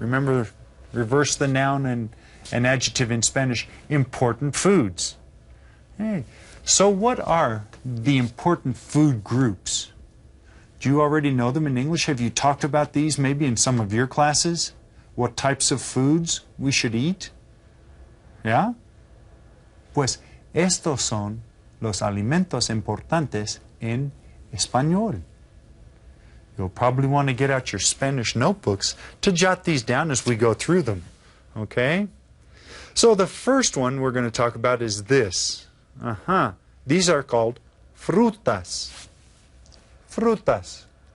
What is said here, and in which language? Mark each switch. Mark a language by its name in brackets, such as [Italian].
[English] Remember, reverse the noun and adjective in Spanish, important foods. Hey, so what are the important food groups? Do you already know them in English? Have you talked about these maybe in some of your classes? What types of foods we should eat? [Spanish] ¿Ya? Pues estos son los alimentos importantes en español. [English] You'll probably want to get out your Spanish notebooks to jot these down as we go through them. Okay? So the first one we're going to talk about is this. These are called frutas. Frutas.